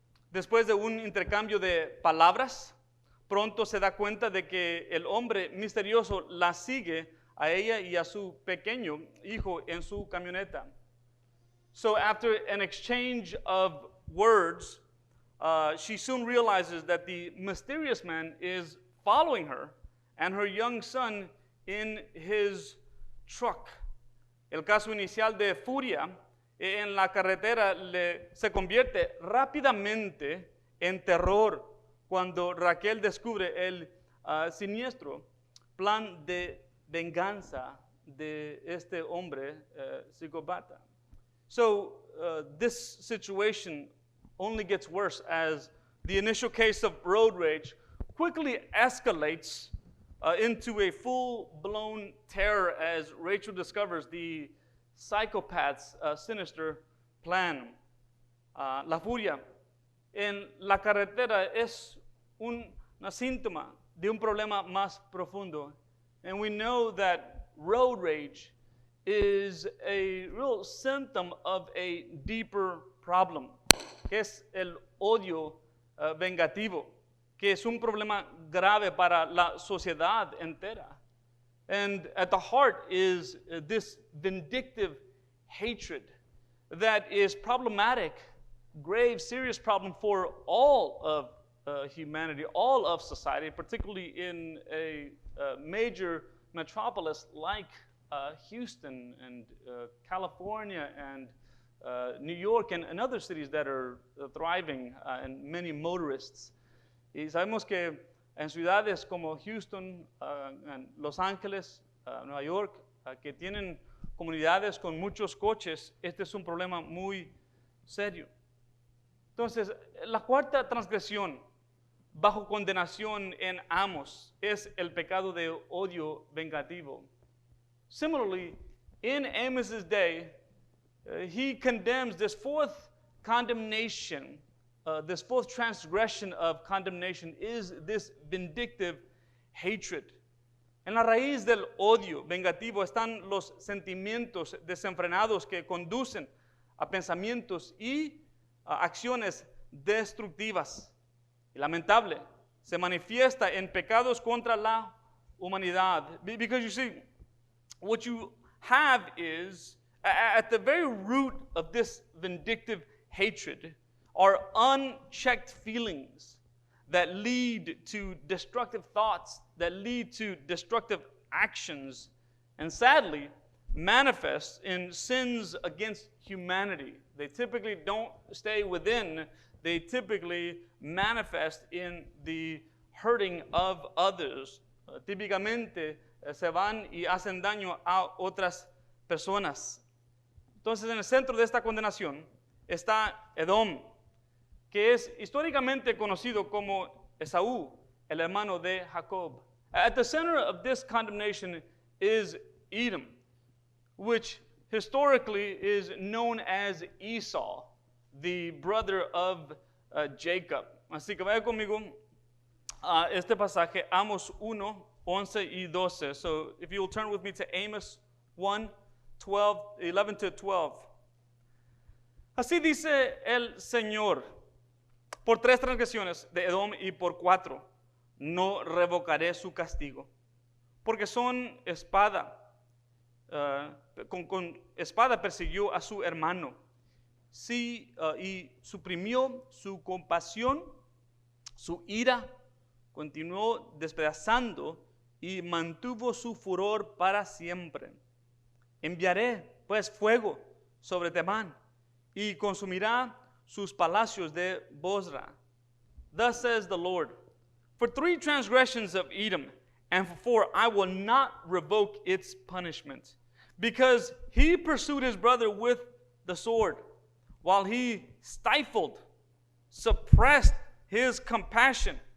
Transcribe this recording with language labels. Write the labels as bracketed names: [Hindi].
[Spanish] Después de un intercambio de palabras, pronto se da cuenta de que el hombre misterioso la sigue a ella y a su pequeño hijo en su camioneta. [English] So after an exchange of words, she soon realizes that the mysterious man is following her and her young son in his truck. [Spanish] El caso inicial de furia en la carretera se convierte rápidamente en terror cuando Raquel descubre el siniestro plan de venganza de este hombre psicópata. [English] So this situation only gets worse as the initial case of road rage quickly escalates into a full-blown terror as Rachel discovers the psychopath's sinister plan. [Spanish] La furia en la carretera es una síntoma de un problema más profundo. [English] And we know that road rage is a real symptom of a deeper problem, [Spanish] que es el odio vengativo, que es un problema grave para la sociedad entera. [English] And at the heart is this vindictive hatred that is problematic, grave, serious problem for all of humanity, all of society, particularly in a major metropolis like Houston and California and New York and other cities that are thriving and many motorists. [Spanish] Y sabemos que en ciudades como Houston, Los Ángeles, Nueva York, que tienen comunidades con muchos coches, este es un problema muy serio. Entonces, la cuarta transgresión bajo condenación en Amos es el pecado de odio vengativo. [English] Similarly, in Amos's day, he condemns this fourth condemnation. This fourth transgression of condemnation is this vindictive hatred. [Spanish] En la raíz del odio vengativo están los sentimientos desenfrenados que conducen a pensamientos y acciones destructivas. Y lamentable, se manifiesta en pecados contra la humanidad. [English] Because you see, what you have is, at the very root of this vindictive hatred, are unchecked feelings that lead to destructive thoughts, that lead to destructive actions, and sadly, manifest in sins against humanity. They typically don't stay within, they typically manifest in the hurting of others. [Spanish] Típicamente se van y hacen daño a otras personas. Entonces, en el centro de esta condenación está Edom, que es históricamente conocido como Esaú, el hermano de Jacob. [English] At the center of this condemnation is Edom, which historically is known as Esau, the brother of Jacob. [Spanish] Así que vaya conmigo a este pasaje, Amos 1, 11 y 12. [English] So if you will turn with me to Amos 1, 11 to 12. [Spanish] Así dice el Señor: por 3 transgresiones de Edom y por 4 no revocaré su castigo, porque son espada, con espada persiguió a su hermano, sí, y suprimió su compasión, su ira continuó despedazando y mantuvo su furor para siempre. Enviaré pues fuego sobre Temán y consumirá sus palacios de Bozra. [English] Thus says the Lord, for 3 transgressions of Edom, and for 4 I will not revoke its punishment, because he pursued his brother with the sword, while he stifled, suppressed his compassion.